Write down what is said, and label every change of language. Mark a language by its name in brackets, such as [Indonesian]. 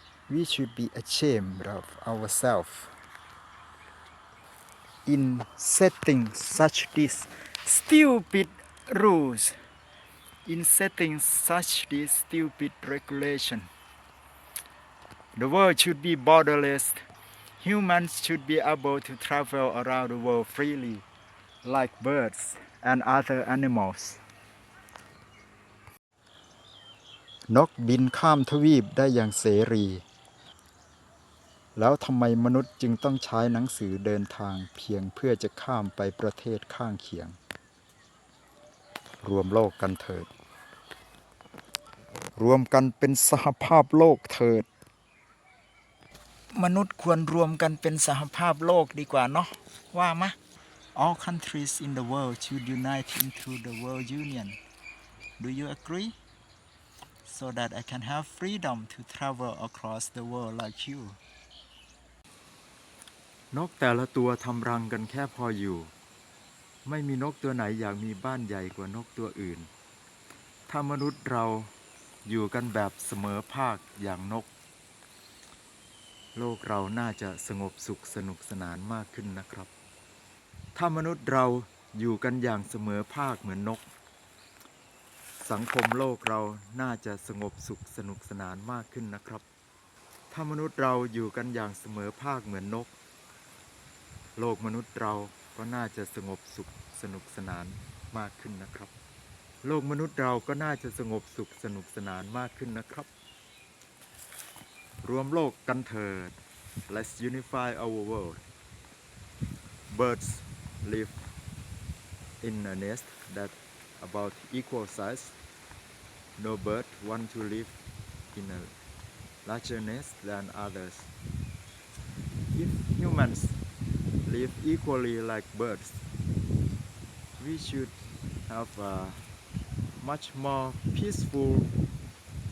[English] We should be ashamed of ourselves in setting such these stupid rules, in setting such this stupid regulation. The world should be borderless. Humans should be able to travel around the world freely, like birds and other animals. [Thai] นกบินข้ามทวีปได้อย่างเสรี แล้วทำไมมนุษย์จึงต้องใช้หนังสือเดินทางเพียงเพื่อจะข้ามไปประเทศข้างเคียง รวมโลกกันเถิด รวมกันเป็นสหภาพโลกเถิด มนุษย์ควรรวมกันเป็นสหภาพโลกดีกว่าเนาะว่ามะ [English] All countries in the world should unite into the world union. Do you agree? So that I can have freedom to travel across the world like you. [Thai] นกแต่ละตัวทำรังกันแค่พออยู่ ไม่มีนกตัวไหนอยากมีบ้านใหญ่กว่านกตัวอื่น ถ้ามนุษย์เราอยู่กันแบบเสมอภาคอย่างนก โลกเราน่าจะสงบสุขสนุกสนานมากขึ้นนะครับ ถ้ามนุษย์เราอยู่กันอย่างเสมอภาคเหมือนนก สังคมโลกเราน่าจะสงบสุขสนุกสนานมากขึ้นนะครับ ถ้ามนุษย์เราอยู่กันอย่างเสมอภาคเหมือนนก โลกมนุษย์เราก็น่าจะสงบสุขสนุกสนานมากขึ้นนะครับ โลกมนุษย์เราก็น่าจะสงบสุขสนุกสนานมากขึ้นนะครับ รวมโลกกันเถิด [English] Let's unify our world. Birds live in a nest that about equal size. No bird want to live in a larger nest than others. If humans live equally like birds, we should have a much more peaceful and enjoyable human society.